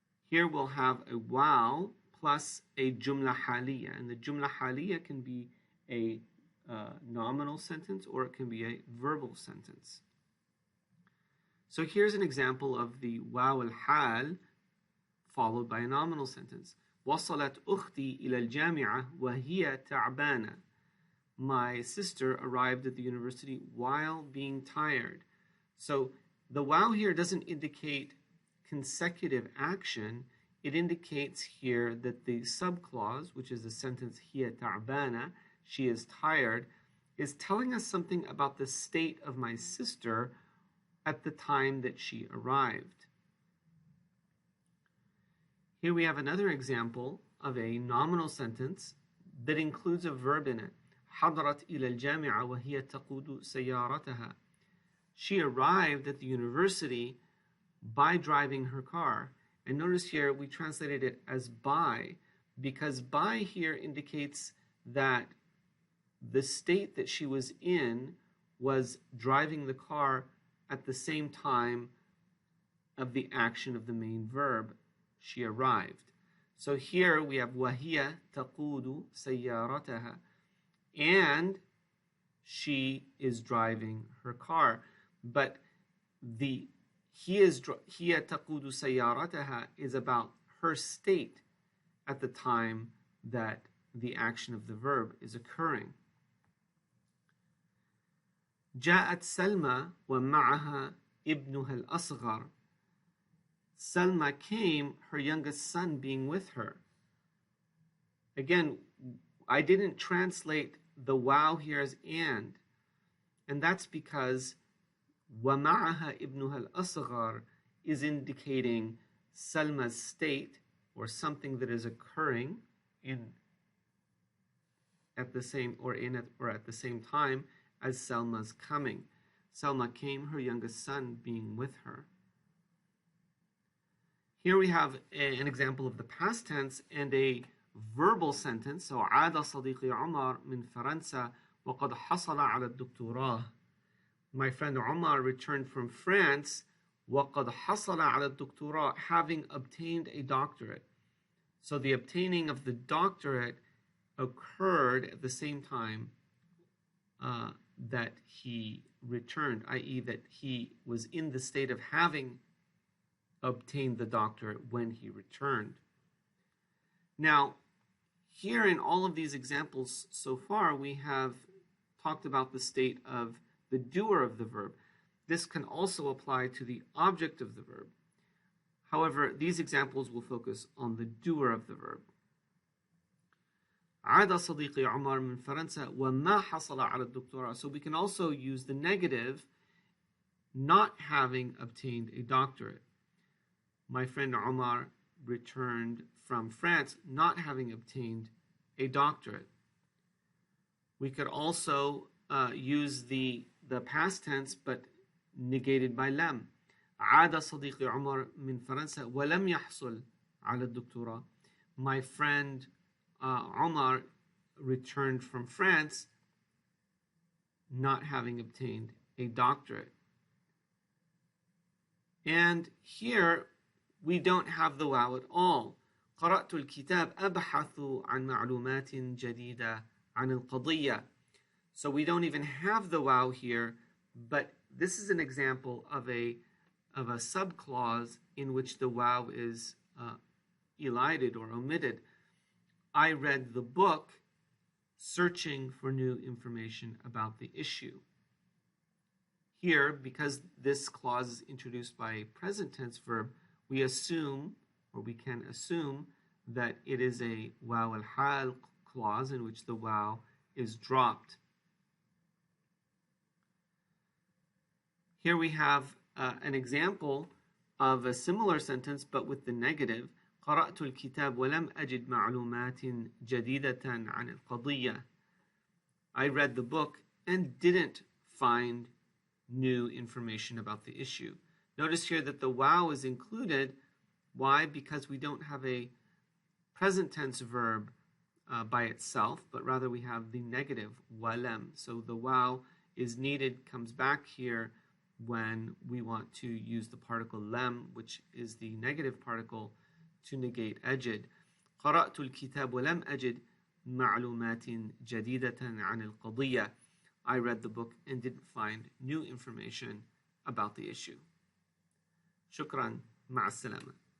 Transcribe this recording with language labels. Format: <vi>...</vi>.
<en>Here we'll have a waw plus a jumla haliya, and the jumla haliya can be a nominal sentence or it can be a verbal sentence. So here's an example of the waw al-hal followed by a nominal sentence.</en> <ar>وصلت أختي إلى الجامعة وهي تعبانة.</ar> <en>My sister arrived at the university while being tired. So the waw here doesn't indicate consecutive action. It indicates here that the subclause, which is the sentence</en> <ar>هي تعبانة,</ar> <en>she is tired, is telling us something about the state of my sister at the time that she arrived. Here we have another example of a nominal sentence that includes a verb in it.</en> <ar>حضرت إلى الجامعة وهي تقود سيارتها.</ar> <en>She arrived at the university by driving her car. And notice here we translated it as by, because by here indicates that the state that she was in was driving the car at the same time of the action of the main verb. She arrived. So here we have</en> <ar>وهي تقود سيارتها,</ar> <en>and she is driving her car. But the</en> <ar>هي تقود سيارتها</ar> <en>is about her state at the time that the action of the verb is occurring.</en> <ar>جاءت سلمى ومعها ابنها الأصغر.</ar> <en>Selma came, her youngest son being with her. Again, I didn't translate the waw here as and that's because</en> <ar>وَمَعَهَا ابْنُهَا الْأَصْغَرُ</ar> <en>is indicating Selma's state or something that is occurring at the same time as Selma's coming. Selma came, her youngest son being with her. Here we have an example of the past tense and a verbal sentence. So</en> <ar>عاد صديقي عمر من فرنسا وقد حصل على الدكتوراه.</ar> <en>My friend Omar returned from France</en> <ar>وقد حصل على الدكتوراه,</ar> <en>having obtained a doctorate. So the obtaining of the doctorate occurred at the same time that he returned, i.e. that he was in the state of having obtained the doctorate when he returned. Now, here in all of these examples so far, we have talked about the state of the doer of the verb. This can also apply to the object of the verb. However, these examples will focus on the doer of the verb.</en> <ar>عاد صديقي عمر من فرنسا وما حصل على الدكتوراه.</ar> <en>So we can also use the negative, not having obtained a doctorate. My friend Omar returned from France not having obtained a doctorate. We could also use the past tense but negated by لم.</en> <ar>عاد صديقي عمر من فرنسا ولم يحصل على الدكتوراه.</ar> <en>My friend Omar returned from France not having obtained a doctorate. And here we don't have the waw at all.</en> <ar>قرأت الكتاب أبحث عن معلومات جديدة عن القضية.</ar> <en>So we don't even have the waw here, but this is an example of a subclause in which the waw is elided or omitted. I read the book searching for new information about the issue. Here, because this clause is introduced by a present tense verb, we assume, or we can assume, that it is a waw al-hal clause in which the waw is dropped. Here we have an example of a similar sentence but with the negative.</en> <ar>قرأت الكتاب ولم أجد معلومات جديدة عن القضية.</ar> <en>I read the book and didn't find new information about the issue. Notice here that the wow is included. Why? Because we don't have a present tense verb by itself, but rather we have the negative walam. So the wow is needed, comes back here when we want to use the particle lam, which is the negative particle, to negate أجد.</en> <ar>قرأت الكتاب ولم أجد معلومات جديدة عن القضية.</ar> <en>I read the book and didn't find new information about the issue.</en> <ar>شكرا. مع السلامة.</ar>